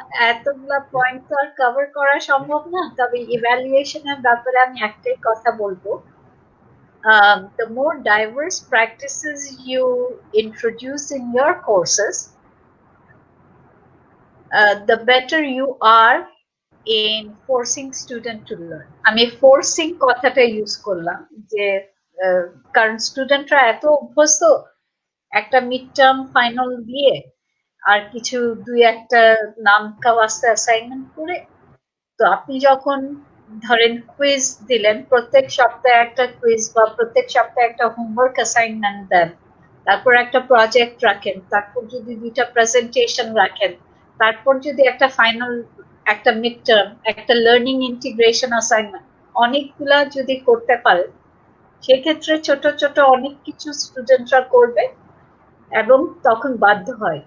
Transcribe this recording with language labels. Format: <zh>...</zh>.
<bn>এতগুলা পয়েন্ট তো আর কভার করা সম্ভব না। তবে ইভ্যালুয়েশনের ব্যাপারে আমি একটাই কথা বলবো,</bn> <en>the more diverse practices you introduce in your courses, the better you are in forcing student to learn.</en> <bn>আমি ফোর্সিং কথাটা ইউজ করলাম যে কারণ স্টুডেন্টরা এত অভ্যস্ত একটা মিড টার্ম ফাইনাল দিয়ে আর কিছু দুই একটা নাম কাওয়াস্তে অ্যাসাইনমেন্ট করে, তো আপনি যখন ধরেন কুইজ দিলেন, প্রত্যেক সপ্তাহে একটা কুইজ বা প্রত্যেক সপ্তাহে একটা হোমওয়ার্ক অ্যাসাইনমেন্ট দেন, তারপর একটা প্রজেক্ট রাখেন, তারপর যদি দুইটা প্রেজেন্টেশন রাখেন, তারপর যদি একটা ফাইনাল একটা মিড টার্ম একটা লার্নিং ইন্টিগ্রেশন অ্যাসাইনমেন্ট, অনেকগুলা যদি করতে পারে সেক্ষেত্রে ছোট ছোট অনেক কিছু স্টুডেন্টরা করবে এবং তখন বাধ্য হয়।</bn>